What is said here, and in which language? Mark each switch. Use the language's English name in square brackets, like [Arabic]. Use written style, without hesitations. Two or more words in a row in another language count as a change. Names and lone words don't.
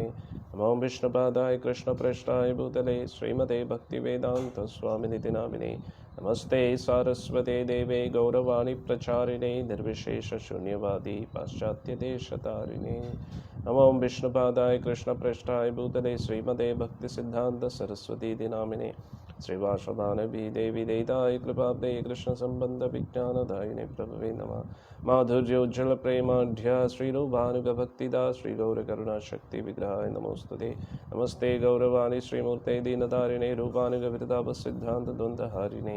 [Sanskrit] നമോ വിഷ്ണുപാദായ കൃഷ്ണപൃഷ്ഠായ ഭൂതലേ ശ്രീമതേ ഭക്തിവേദാന്ത സ്വാമിനിതി നാമിനെ. നമസ്തേ സാരസ്വതേ ദേവേ ഗൗരവാണി പ്രചാരിണേ നിർവിശേഷ ശൂന്യവാദി പാശ്ചാത്യദേശതാരിണേ. നമോ വിഷ്ണുപാദായ കൃഷ്ണപൃഷ്ഠായ ഭൂതലേ ശ്രീമതേ ഭക്തിസിദ്ധാന്ത സരസ്വതീതി നാമിനെ. श्रीवासदानवी देवी देयिताय कृपाब्दे कृष्णसम्बन्धविज्ञानदायिने प्रभवे नमः। माधुर्योज्ज्वल प्रेमाढ्य श्रीरूपानुगभक्तिदा श्रीगौरकरुणाशक्तिविग्रहाय नमोस्तुते। नमस्ते गौरवाणी श्रीमूर्ते दीनदारिणे रूपानुगविरतापसिद्धान्तद्वन्द्वहारिणे।